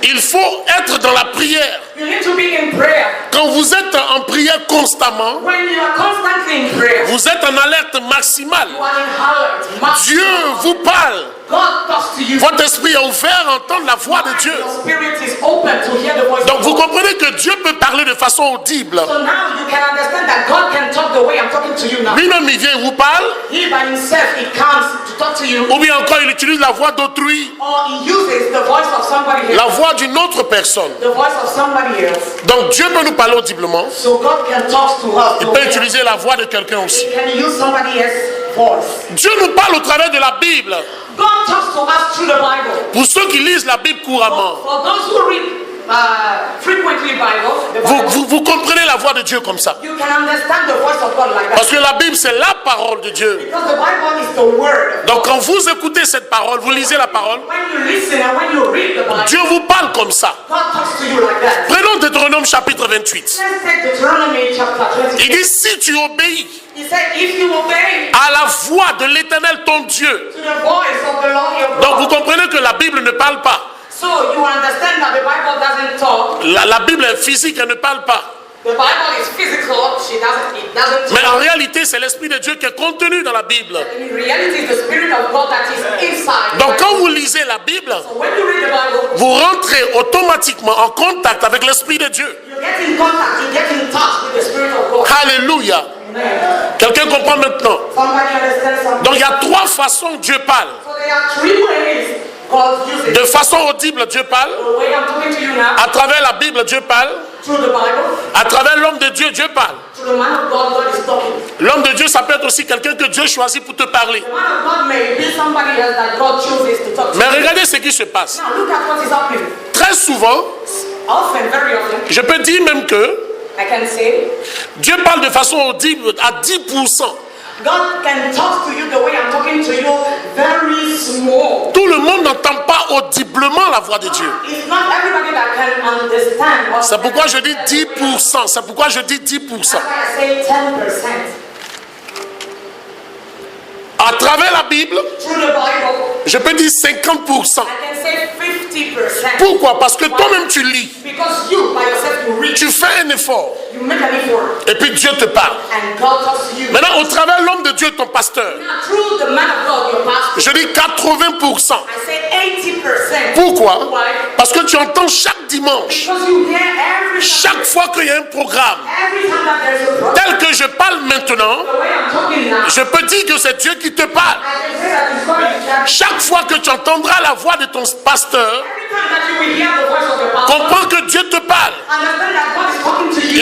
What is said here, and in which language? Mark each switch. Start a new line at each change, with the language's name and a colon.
French: Il faut être dans la prière.
English: You need to be in prayer.
French: Quand vous êtes en prière constamment,
English: When you are constantly in prayer,
French: vous êtes en alerte maximale.
English: you are in alert.
French: Dieu vous parle.
English: God talks to you.
French: Votre esprit est ouvert à entendre la voix de Dieu.
English: Your spirit is open to hear the voice
French: Donc
English: of
French: vous
English: God.
French: comprenez que Dieu peut parler de façon audible.
English: So now you can understand that God can talk the way I'm talking to you now.
French: Lui-même, il vient et vous parle.
English: He by himself, he comes to talk to you.
French: Ou bien encore, il utilise la voix d'autrui.
English: Or he uses the voice of somebody else.
French: La voix d'une autre personne.
English: The voice of somebody else.
French: Donc Dieu peut nous parler audiblement.
English: So God can talk to us.
French: Il peut utiliser la voix de quelqu'un aussi.
English: He can use somebody else's voice.
French: Dieu nous parle au travers de la Bible.
English: God talks to us through the Bible.
French: Pour ceux qui lisent la Bible couramment,
English: For those who read frequently the Bible,
French: vous comprenez la voix de Dieu comme ça.
English: you can understand the voice of God like that.
French: Parce que la Bible, c'est la parole de Dieu.
English: Because the Bible is the word.
French: Donc quand vous écoutez cette parole, vous lisez la parole,
English: When you listen and when you read the Bible,
French: Dieu vous parle comme ça.
English: God talks to you like that.
French: Prenons Deutéronome chapitre 28.
English: Let's take Deuteronomy chapter
French: Il
English: 28.
French: dit, si tu obéis
English: He said, if you obey
French: à la voix de l'Éternel ton Dieu.
English: to the voice of the Lord your
French: Donc vous
English: God.
French: comprenez que la Bible ne parle pas.
English: So you understand that the Bible doesn't talk.
French: La Bible est physique, elle ne parle pas.
English: The Bible is physical. It doesn't
French: Mais
English: talk.
French: en réalité, c'est l'Esprit de Dieu qui est contenu dans la Bible.
English: In reality, it's the Spirit of God that is inside.
French: Donc quand vous lisez la Bible,
English: So when you read the Bible,
French: vous rentrez automatiquement en contact avec l'Esprit de Dieu.
English: you get in contact, you get in touch with the Spirit of God.
French: Alléluia.
English: Amen.
French: Quelqu'un comprend maintenant?
English: Somebody understands something.
French: Donc il y a trois façons que Dieu parle.
English: So there are three ways God uses.
French: De façon audible, Dieu parle.
English: The way I'm talking to you now,
French: À travers la Bible, Dieu parle.
English: through the Bible,
French: À travers l'homme de Dieu, Dieu parle.
English: through the man of God, God is talking.
French: L'homme de Dieu, ça peut être aussi quelqu'un que Dieu choisit pour te parler.
English: The man of God may be somebody else that God chooses to talk to.
French: Mais regardez ce qui se passe.
English: Now look at what is happening.
French: Très souvent,
English: Often, very often,
French: je peux dire même que
English: I can say,
French: Dieu parle de façon audible à 10%.
English: God can talk to you the way I'm talking to you, very small.
French: Tout le monde n'entend pas audiblement la voix de Dieu.
English: It's not everybody that can understand. What
French: C'est pourquoi je dis 10%. C'est pourquoi je dis 10%.
English: That's why I say 10%.
French: À travers la Bible,
English: Through the Bible,
French: je peux dire 50%.
English: I can say 50%.
French: Pourquoi? Parce que toi-même tu lis,
English: Because you, by yourself, you read,
French: tu fais un effort,
English: you make an effort,
French: et puis Dieu te parle.
English: and God talks to you.
French: Maintenant, au travers de l'homme de Dieu, ton pasteur,
English: Now, through the man of God, your pastor,
French: je dis 80%.
English: I say 80%.
French: Pourquoi?
English: Why?
French: Parce que tu entends chaque dimanche,
English: Because you hear every time,
French: chaque fois qu'il y a un programme,
English: every time that there's a problem.
French: tel que je parle maintenant,
English: The way I'm talking now,
French: je peux dire que c'est Dieu qui te parle.
English: I can say that it's God that
French: Chaque fois que tu entendras la voix de ton pasteur,
English: every time that you will hear the voice of your pastor,
French: comprends que Dieu te parle.
English: understand that God is talking to you,